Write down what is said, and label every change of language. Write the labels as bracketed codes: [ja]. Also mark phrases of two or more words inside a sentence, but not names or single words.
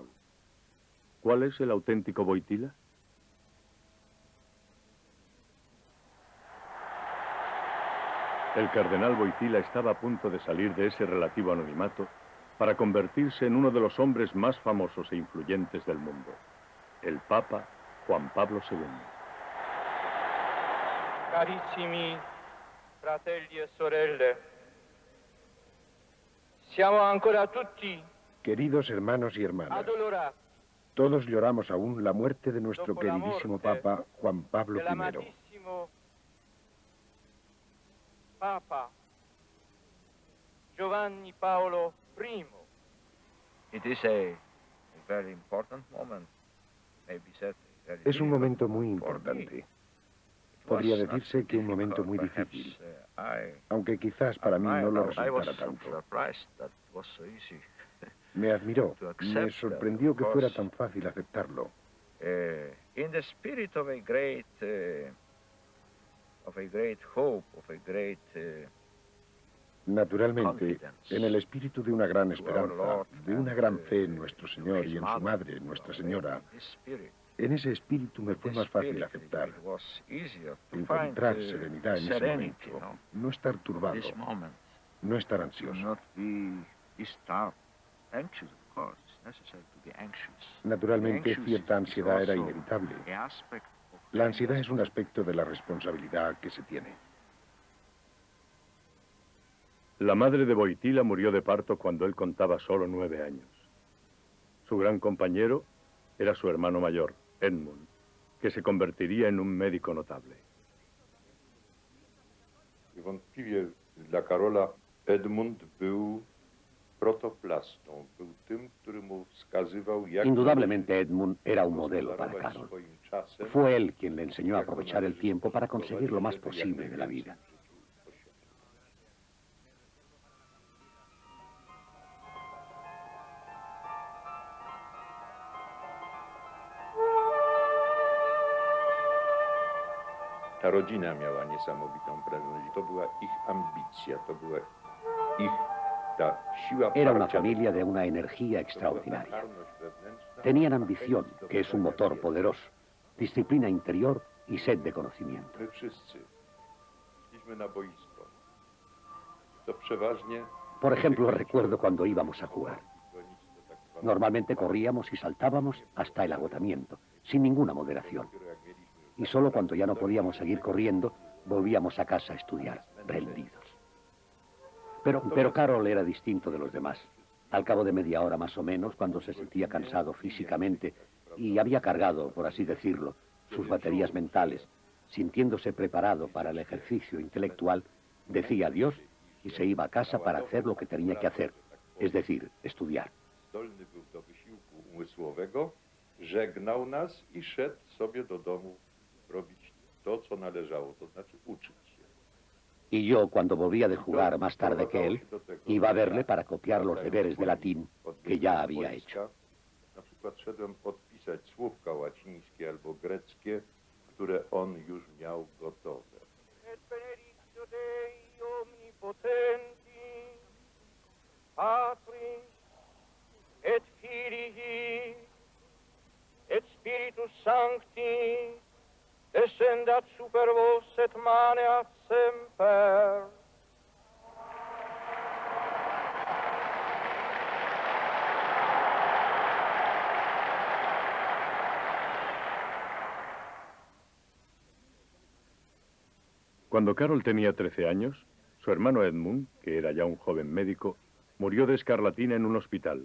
[es] ¿Cuál es el auténtico Wojtyła? El cardenal Wojtyła estaba a punto de salir de ese relativo anonimato para convertirse en uno de los hombres más famosos e influyentes del mundo, el Papa Juan Pablo II. [it] Carissimi fratelli e sorelle, siamo ancora tutti [es] Queridos hermanos y hermanas, [it] addolorati [es] todos lloramos aún la muerte de nuestro [it] dopo la [es] queridísimo [it] morte [es] Papa Juan Pablo I. [it] dell'amatissimo Papa Giovanni Paolo I. [en] It is a very important moment, maybe said very [es] Es un [en] difficult [es] momento muy [en] moment for me. [es] importante. [en] It [es] Podría [en] was not [es] decirse que un [en] difficult, [es] momento muy [en] perhaps, [es] difícil, [en] I [es] aunque quizás para mí no lo [en] I was [es] resultara tanto. [en] surprised that it was so easy. [es] Me admiró, [en] to accept [es] me [en] that, [es] sorprendió que [en] of [es] fuera [en] course. [es] tan fácil aceptarlo. [en] In the spirit of a great hope, of a great [es] Naturalmente, [en] confidence. [es] en el espíritu de una gran [en] To our [es] esperanza, [en] Lord [es] de una [en] and, [es] gran fe en nuestro Señor [en] His [es] y en su [en] mother, [es] madre, Nuestra Señora, [en] this spirit, [es] en ese espíritu me fue [en] this [es] más fácil [en] spirit, [es] aceptar, [en] it was easier to [es] encontrar [en] find, [es] serenidad en ese [en] serenity, [es] momento, no estar turbado, [en] This moment, [es] no estar [en] to [es] ansioso. [en] not be disturbed, anxious, of course. It's necessary to be anxious. [es] Naturalmente, [en] Anxious [es] cierta [en] is [es] ansiedad era [en] also [es] inevitable. [en] a aspect of [es] La ansiedad es un aspecto de la responsabilidad que se tiene. La madre de Wojtyła murió de parto cuando él contaba solo 9 años. Su gran compañero era su hermano mayor, Edmund, que se convertiría en un médico notable. [pl] Niewątpliwie dla Karola Edmund był protoplastą, był tym, który mu wskazywał, jak [es] Indudablemente Edmund era un modelo para [pl] gospodarować [es] Karol. [pl] swoim czasem. [es] Fue él quien le enseñó a aprovechar el tiempo para conseguir lo más posible de la vida. [pl] Ta rodzina miała niesamowitą prędkość. To była ich ambicja, to była ich ta siła. [es] Era una [pl] parcia. [es] familia de una energía [pl] To była [es] extraordinaria. [pl] karność wewnętrzna. [es] Tenían ambición, que es un motor poderoso, disciplina interior y sed de conocimiento. [pl] My wszyscy szliśmy na boisko. To przeważnie... [es] Por ejemplo, recuerdo cuando íbamos a jugar. Normalmente corríamos y saltábamos hasta el agotamiento, sin ninguna moderación. Y solo cuando ya no podíamos seguir corriendo, volvíamos a casa a estudiar, rendidos. Pero Karol era distinto de los demás. Al cabo de media hora más o menos, cuando se sentía cansado físicamente y había cargado, por así decirlo, sus baterías mentales, sintiéndose preparado para el ejercicio intelectual, decía adiós y se iba a casa para hacer lo que tenía que hacer, es decir, estudiar. [pl] Zdolny był do wysiłku umysłowego żegnał nas i szedł sobie do domu robić to, co należało, to znaczy uczyć się. [es] Y yo, cuando volvía de jugar más tarde que él, iba a verle para copiar los deberes de latín que ya había hecho. [pl] Na przykład szedłem podpisać słówka łacińskie albo greckie, które on już miał gotowe. [la] Et benedictio Dei omnipotenti, Patris, et Filii, et Spiritus Sancti, descendat super vos et maneat semper. [es] Cuando Karol tenía 13 años, su hermano Edmund, que era ya un joven médico, murió de escarlatina en un hospital.